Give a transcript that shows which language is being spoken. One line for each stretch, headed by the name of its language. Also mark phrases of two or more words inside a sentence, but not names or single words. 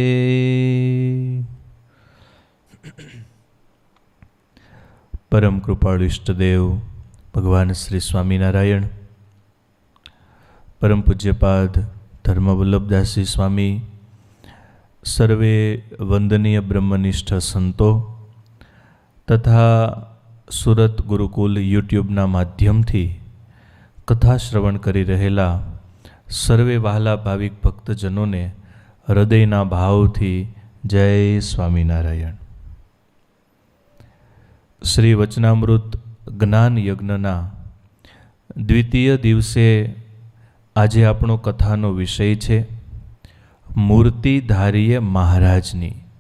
Gujarati: પરમ કૃપાળુ ઇષ્ટદેવ ભગવાન શ્રી સ્વામીનારાયણ, પરમ પૂજ્યપાદ ધર્મવલ્લભદાસજી સ્વામી, સર્વે વંદનીય બ્રહ્મનિષ્ઠ સંતો તથા સુરત ગુરુકુલ યુટ્યુબના માધ્યમથી કથા શ્રવણ કરી રહેલા સર્વે વહાલા ભાવિક ભક્તજનોને હૃદયના ભાવથી જય સ્વામિનારાયણ. શ્રી વચનામૃત જ્ઞાન યજ્ઞના દ્વિતીય દિવસે આજે આપણો કથાનો વિષય છે મૂર્તિધારીએ મહારાજની.